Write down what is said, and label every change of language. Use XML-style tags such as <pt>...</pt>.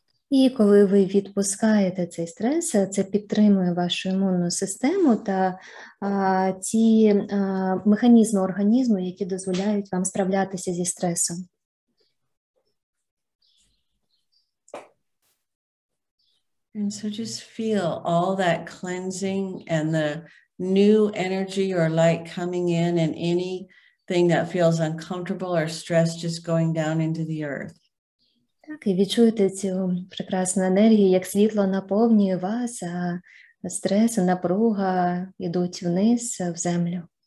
<uk>І коли ви відпускаєте цей стрес, це підтримує вашу імунну систему та ті механізми організму, які дозволяють вам справлятися зі стресом.</uk> <en>And so just feel all that cleansing and the new energy or light coming in and anything that feels uncomfortable or stress just going down into the earth.</en> <uk>Так, і відчуйте цю прекрасну енергію, як світло наповнює вас, а стрес, напруга йдуть вниз в землю.</uk>